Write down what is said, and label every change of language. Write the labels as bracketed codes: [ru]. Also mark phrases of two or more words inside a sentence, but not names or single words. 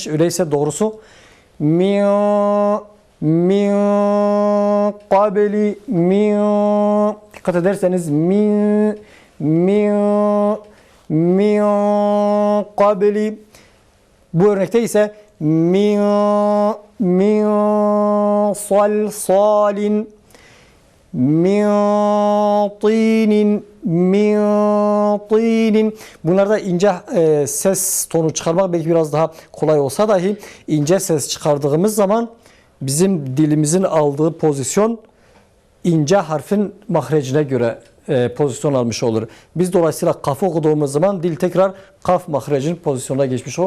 [tr] Öyleyse doğrusu [ar] من قبل, [tr] min, dikkat ederseniz [ar] من قبل. [tr] Bu örnekte ise [ar] من صلصال من طين. [tr] Bunlarda ince ses tonu çıkarmak belki biraz daha kolay olsa dahi ince ses çıkardığımız zaman bizim dilimizin aldığı pozisyon ince harfin mahrecine göre pozisyon almış olur. Biz dolayısıyla kafı okuduğumuz zaman dil tekrar kaf mahrecinin pozisyonuna geçmiş olur.